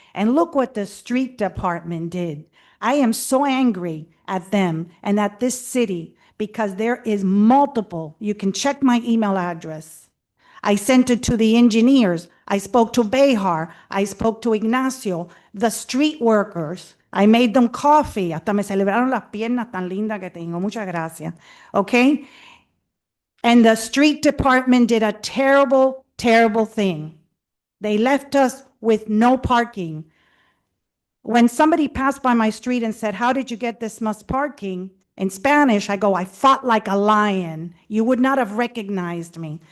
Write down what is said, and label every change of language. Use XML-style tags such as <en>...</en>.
<en>And look what the street department did. I am so angry at them and at this city because there is multiple. You can check my email address. I sent it to the engineers. I spoke to Behar. I spoke to Ignacio, the street workers. I made them coffee.</en> <es>Hasta me celebraron las piernas tan lindas que tengo. Muchas gracias. Okay?</es> <en>And the street department did a terrible, terrible thing. They left us with no parking. When somebody passed by my street and said, "How did you get this much parking?" In Spanish, I go, "I fought like a lion. You would not have recognized me.</en>